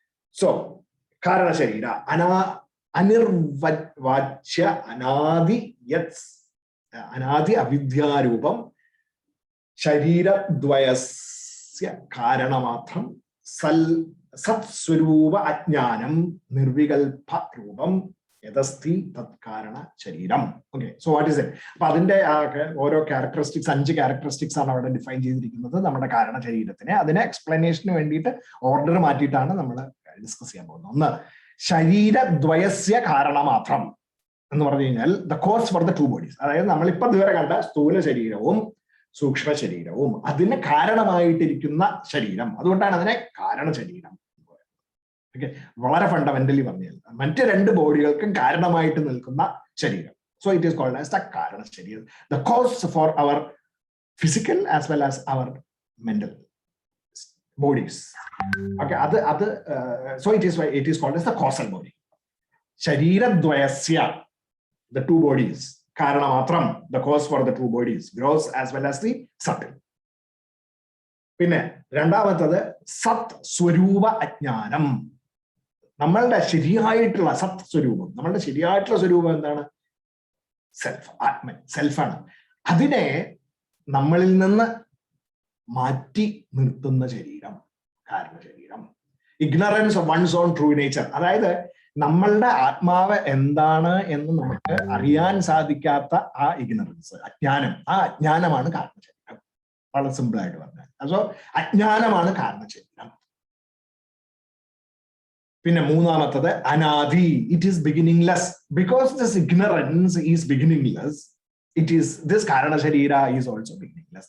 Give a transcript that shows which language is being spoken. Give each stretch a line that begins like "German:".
Sanskrit: So, Karana Sharira, Anirvachya Anadi Yats Anadi Avidya Rupam Sharira Dvayasya Karana Matram Sat Swarupa Ajnanam Nirvikalpa Rupam Yadasti Tat Karana Shariram.
English: Okay, so what is it?
Malayalam: Padinte oro characteristics,
English: 5 characteristics are now defined
Malayalam: ചെയ്തിരിക്കുന്നത് നമ്മുടെ കാരണ ശരീരത്തിനെ. അതിനെ എക്സ്പ്ലനേഷന് വേണ്ടിയിട്ട് order മാറ്റിയിട്ടാണ് നമ്മൾ discuss ചെയ്യാൻ പോകുന്നത്. ഒന്ന്, ശരീരദ്വയസ്യ കാരണമാത്രം എന്ന് പറഞ്ഞു കഴിഞ്ഞാൽ
English: The cause for the 2 bodies.
Malayalam: അതായത് നമ്മളിപ്പോ ഇതുവരെ കണ്ട സ്ഥൂല ശരീരവും സൂക്ഷ്മ ശരീരവും അതിന് കാരണമായിട്ടിരിക്കുന്ന ശരീരം, അതുകൊണ്ടാണ് അതിനെ കാരണ ശരീരം. ഓക്കെ, വളരെ ഫണ്ടമെന്റലി പറഞ്ഞാൽ മറ്റ് 2 ബോഡികൾക്കും കാരണമായിട്ട് നിൽക്കുന്ന ശരീരം.
English: So it is called as the കാരണ ശരീരം, the cause for our physical as well as our mental bodies. Okay, so it is called as the causal body. Sharira dvayasya, the 2 bodies. Karanamatram, the cause for the 2 bodies, gross as well as the subtle.
Malayalam: പിന്നെ രണ്ടാമത്തത് സത് സ്വരൂപ അജ്ഞാനം. നമ്മളുടെ ശരിയായിട്ടുള്ള സത് സ്വരൂപം, നമ്മളുടെ ശരിയായിട്ടുള്ള സ്വരൂപം എന്താണ്? സെൽഫ്, ആത്മൻ, സെൽഫാണ്. അതിനെ നമ്മളിൽ നിന്ന് മാറ്റി നിർത്തുന്ന ശരീരം, കാരണ ശരീരം.
English: ignorance of one's own true nature,
Malayalam: അതായത് നമ്മളുടെ ആത്മാവ് എന്താണ് എന്ന് നമുക്ക് അറിയാൻ സാധിക്കാത്ത ആ ഇഗ്നറൻസ്, അജ്ഞാനം, ആ അജ്ഞാനമാണ് കാരണ ശരീരം. വളരെ സിമ്പിൾ ആയിട്ട് പറഞ്ഞാൽ സോ അജ്ഞാനമാണ് കാരണ ശരീരം. പിന്നെ മൂന്നാമത്തത് അനാദി,
English: It is beginningless. Because this ignorance is beginningless, it is this Karana Sharira is also beginningless.